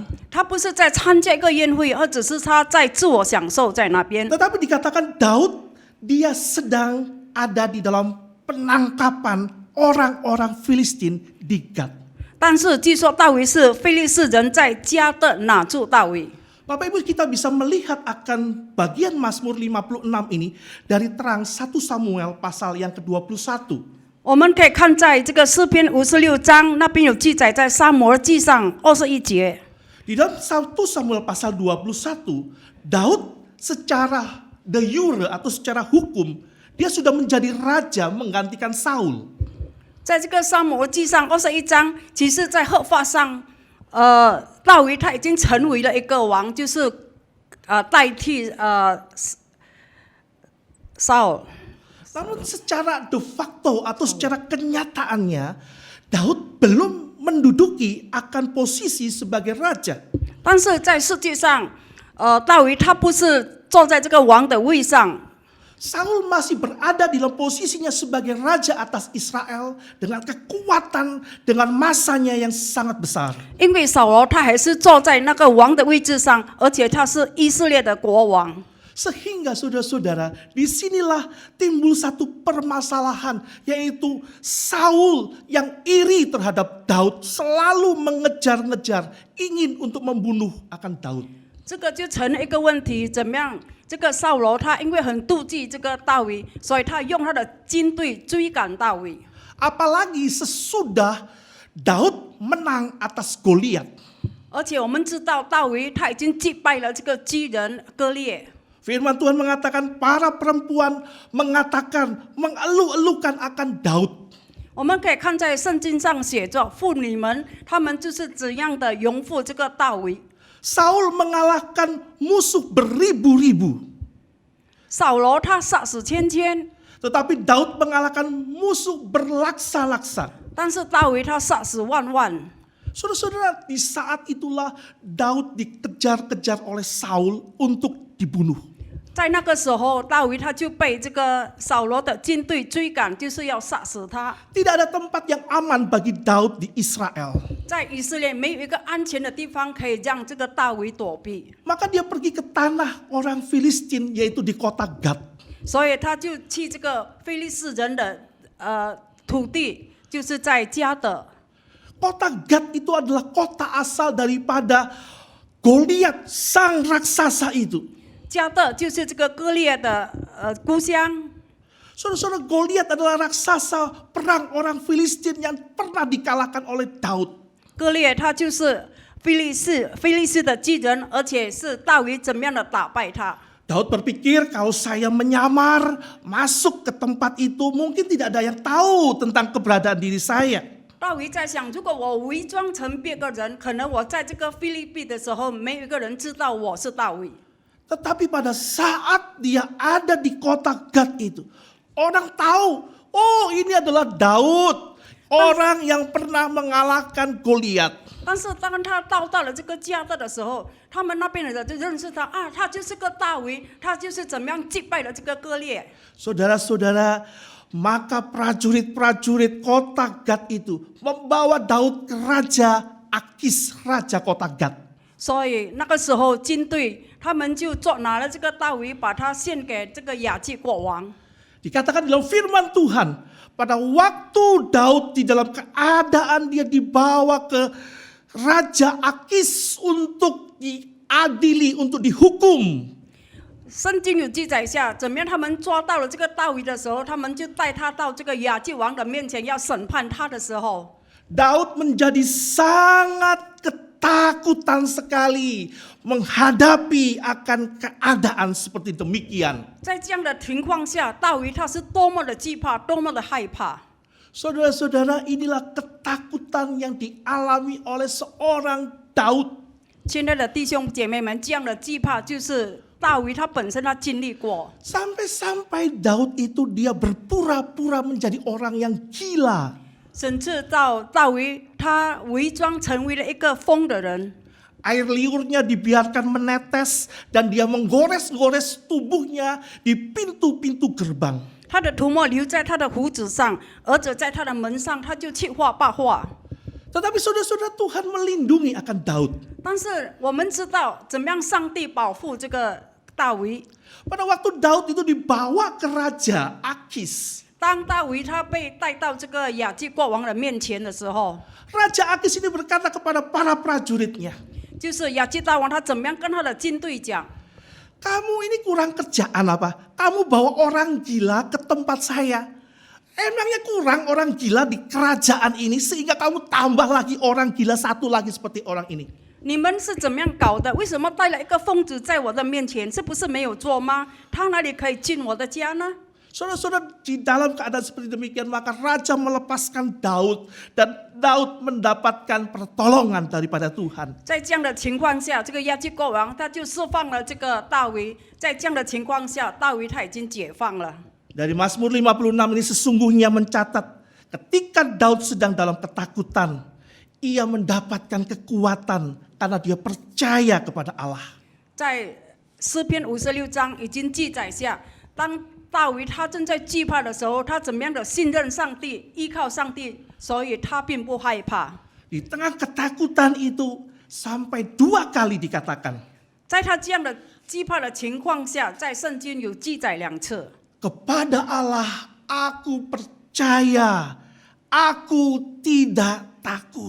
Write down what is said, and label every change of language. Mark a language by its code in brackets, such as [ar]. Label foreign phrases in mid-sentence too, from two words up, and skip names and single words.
[zh] 他不是在参加一个宴会，而只是他在自我享受在那边。 [id] tetapi dikatakan Daud dia sedang ada di dalam penangkapan orang-orang Filistin di Gad. [zh] 但是据说大卫是非利士人在加特拿住大卫。 [id] Bapak Ibu, kita bisa melihat akan bagian Mazmur 56 ini dari terang 1 Samuel pasal yang ke-21. [zh] 我们可以看在这个诗篇56章那边有记载，在撒母耳记上21节。 [id] Di dalam 1 Samuel pasal 21, Daud secara [la] de jure [id] atau secara hukum, dia sudah menjadi raja menggantikan Saul. [zh] 在这个撒母耳记上21章，其实在合法上，大卫他已经成为了一个王，就是代替 Saul。 [id] Namun secara [la] de facto [id] atau secara kenyataannya, Daud belum menduduki akan posisi sebagai raja. [zh] 但是在世界上，大卫他不是坐在这个王的位上。 [id] Saul masih berada di dalam posisinya sebagai raja atas Israel dengan kekuatan, dengan masanya yang sangat besar. [zh] 因为扫罗他还是坐在那个王的位置上，而且他是以色列的国王。 [id] Sehingga saudara-saudara, disinilah timbul satu permasalahan, yaitu Saul yang iri terhadap Daud selalu mengejar-ngejar, ingin untuk membunuh akan Daud. [zh] 这个就成了一个问题，怎么样？这个扫罗他因为很妒忌这个大卫，所以他用他的军队追赶大卫。 [id] Apalagi sesudah Daud menang atas Goliat. [zh] 而且我们知道大卫他已经击败了这个巨人歌列。 [id] Firman Tuhan mengatakan para perempuan mengatakan, mengeluh-elukan akan Daud. [zh] 我们可以看在圣经上写着，妇女们她们就是怎样的拥护这个大卫。 [id] Saul mengalahkan musuh beribu-ribu. [zh] 扫罗他杀死千千， [id] Tetapi Daud mengalahkan musuh berlaksa-laksa. [zh] 但是大卫他杀死万万。 [id] Saudara-saudara, di saat itulah Daud dikejar-kejar oleh Saul untuk dibunuh. [zh] 在那个时候，大卫他就被这个扫罗的军队追赶，就是要杀死他。 [id] Tidak ada tempat yang aman bagi Daud di Israel. [zh] 在以色列没有一个安全的地方可以让这个大卫躲避， [id] Maka dia pergi ke tanah orang Filistin, yaitu di kota Gad. [zh] 所以他就去这个非利士人的土地，就是在加德。 [id] Kota Gad itu adalah kota asal daripada Goliat, sang raksasa itu. [zh] 加德就是这个歌列的故乡。 [id] Saudara-saudara, Goliat adalah raksasa perang orang Filistin yang pernah dikalahkan oleh Daud. [zh] 歌列他就是非利士的巨人，而且是大卫怎么样的打败他。 [id] Daud berpikir kalau saya menyamar masuk ke tempat itu mungkin tidak ada yang tahu tentang keberadaan diri saya. [zh] 大卫在想，如果我伪装成别个人，可能我在这个菲律宾的时候，没有一个人知道我是大卫。 [id] Tetapi pada saat dia ada di kota Gad itu, orang tahu, oh ini adalah Daud, orang yang pernah mengalahkan Goliat. [zh] 但是当他到了这个加特的时候，他们那边的人就认识他啊，他就是个大卫，他就是怎么样击败了这个歌列。 [id] Saudara-saudara, maka prajurit-prajurit kota Gad itu membawa Daud ke Raja Akis, Raja kota Gad. [zh] 所以那个时候军队他们就拿了这个大卫，把他献给这个亚基国王。 [id] Dikatakan dalam firman Tuhan, pada waktu Daud di dalam keadaan dia dibawa ke Raja Akis untuk diadili, untuk dihukum. [zh] 圣经有记载下，怎么样？他们抓到了这个大卫的时候，他们就带他到这个亚基王的面前，要审判他的时候， [id] Daud menjadi sangat ketakutan sekali menghadapi akan keadaan seperti demikian. [zh] 在这样的情况下，大卫他是多么的惧怕，多么的害怕。 [id] Saudara-saudara, inilah ketakutan yang dialami oleh seorang Daud. [zh] 亲爱的弟兄姐妹们，这样的惧怕就是大卫他本身他经历过。 [id] Sampai-sampai Daud itu dia berpura-pura menjadi orang yang gila. [zh] 甚至到大卫他伪装成为了一个疯的人， [id] Air liurnya dibiarkan menetes dan dia menggores-gores tubuhnya di pintu-pintu gerbang. [zh] 他的涂抹留在他的胡子上，而且在他的门上，他就去画画画。 [id] Tetapi saudara-saudara, Tuhan melindungi akan Daud. [zh] 但是我们知道怎么样上帝保护这个大卫。 [id] Pada waktu Daud itu dibawa ke Raja Akis. [zh] 当大卫他被带到这个亚基国王的面前的时候， [id] Raja Akis ini berkata kepada para prajuritnya, [zh] 就是亚基大王他怎么样跟他的军队讲， [id] kamu ini kurang kerjaan apa? Kamu bawa orang gila ke tempat saya. Emangnya kurang orang gila di kerajaan ini sehingga kamu tambah lagi orang gila satu lagi seperti orang ini. [zh] 你们是怎么样搞的？为什么带了一个疯子在我的面前？是不是没有做吗？他哪里可以进我的家呢？ [id] Saudara-saudara, di dalam keadaan seperti demikian maka raja melepaskan Daud dan Daud mendapatkan pertolongan daripada Tuhan. [zh] 在这样的情况下，这个亚基国王他就释放了这个大卫。在这样的情况下，大卫他已经解放了。 [id] Dari Mazmur 56 ini sesungguhnya mencatat ketika Daud sedang dalam ketakutan, ia mendapatkan kekuatan karena dia percaya kepada Allah. [zh] 在诗篇56章已经记载下，当大卫他正在惧怕的时候，他怎么样的信任上帝，依靠上帝，所以他并不害怕。 [id] Di tengah ketakutan itu sampai 2 kali dikatakan, [zh] 在他这样的惧怕的情况下，在圣经有记载2次。 [id] kepada Allah aku percaya, aku tidak takut.